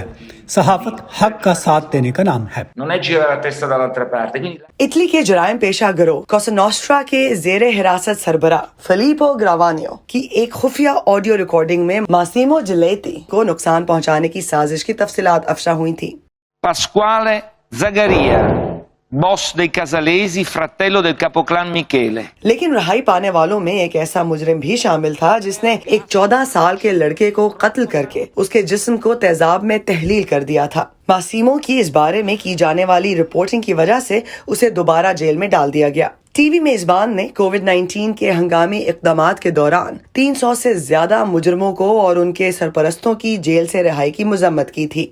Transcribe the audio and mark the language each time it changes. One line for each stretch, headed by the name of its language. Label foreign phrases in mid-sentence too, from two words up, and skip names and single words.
Urdu: صحافت حق کا ساتھ دینے کا نام ہے۔ اٹلی کے جرائم پیشہ گروہ کوسا نوسٹرا کے زیر حراست سربراہ فلیپو گراوانیو کی ایک خفیہ آڈیو ریکارڈنگ میں ماسیمو جلیتی کو نقصان پہنچانے کی سازش کی تفصیلات افشا ہوئی تھی۔
Italian: Pasquale Zagaria, boss dei Casalesi, fratello del capoclan Michele.
Urdu: لیکن رہائی پانے والوں میں ایک ایسا مجرم بھی شامل تھا جس نے ایک 14 سال کے لڑکے کو قتل کر کے اس کے جسم کو تیزاب میں تحلیل کر دیا تھا۔ ماسیمو کی اس بارے میں کی جانے والی رپورٹنگ کی وجہ سے اسے دوبارہ جیل میں ڈال دیا گیا۔ ٹی وی میزبان نے کووڈ-19 کے ہنگامی اقدامات کے دوران 300 سے زیادہ مجرموں کو اور ان کے سرپرستوں کی جیل سے رہائی کی مذمت کی تھی۔